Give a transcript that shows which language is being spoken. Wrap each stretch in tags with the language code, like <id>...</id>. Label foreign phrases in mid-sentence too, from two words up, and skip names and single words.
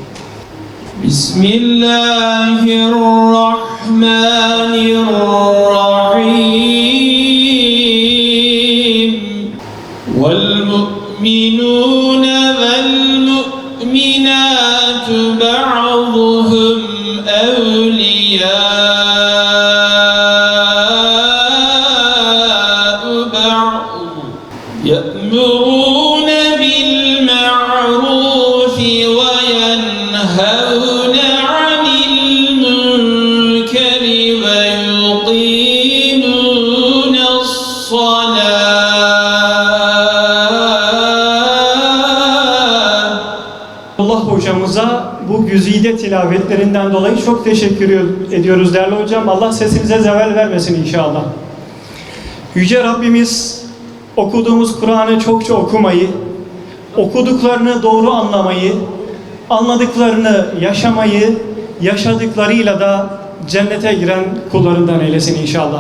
<ar>Bismillahirrahmanirrahim. والمؤمنون والمؤمنات بعضهم أولياء بعض. يأمرون بالمعروف وينهون عن المنكر ويقيمون الصلاة.</ar> <tr>Allah hocamıza bu güzide tilavetlerinden dolayı çok teşekkür ediyoruz değerli hocam. Allah sesinize zeval vermesin inşallah. Yüce Rabbimiz okuduğumuz Kur'an'ı çokça okumayı, okuduklarını doğru anlamayı, anladıklarını yaşamayı, yaşadıklarıyla da cennete giren kullarından eylesin inşallah.</tr>